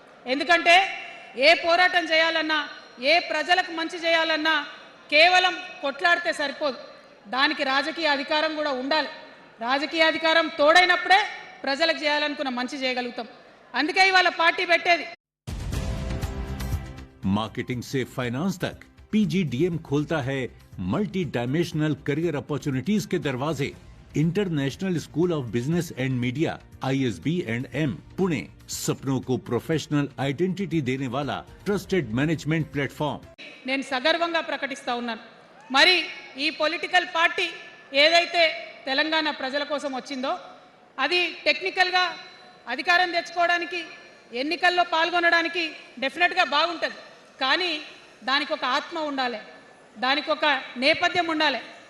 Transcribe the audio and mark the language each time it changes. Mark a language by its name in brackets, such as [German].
[Telugu] ఎందుకంటే ఏ పోరాటం చేయాలన్నా, ఏ ప్రజలకు మంచి చేయాలన్నా కేవలం కొట్లాడితే సరిపోదు, దానికి రాజకీయ అధికారం కూడా ఉండాలి. రాజకీయ అధికారం తోడైనప్పుడే ప్రజలకు చేయాలనుకున్న మంచి చేయగలుగుతాం. అందుకే ఇవాళ పార్టీ పెట్టేది. [Hindi] मार्केटिंग से फाइनेंस तक पीजीडीएम खोलता है मल्टी डायमेंशनल करियर अपॉर्चुनिटीज के दरवाजे। International school of business and media ISB&M Pune सपनों को प्रोफेशनल आइडेंटिटी देने वाला ट्रस्टेड मैनेजमेंट प्लेटफॉर्म। [Telugu] నేను సగర్వంగా ప్రకటిస్తా ఉన్నాను. మరి ఈ పొలిటికల్ పార్టీ ఏదైతే తెలంగాణ ప్రజల కోసం వచ్చిందో అది టెక్నికల్గా అధికారం తెచ్చుకోవడానికి, ఎన్నికల్లో పాల్గొనడానికి డెఫినెట్గా బాగుంటుంది. కానీ దానికి ఒక ఆత్మ ఉండాలి, దానికి ఒక నేపథ్యం ఉండాలి.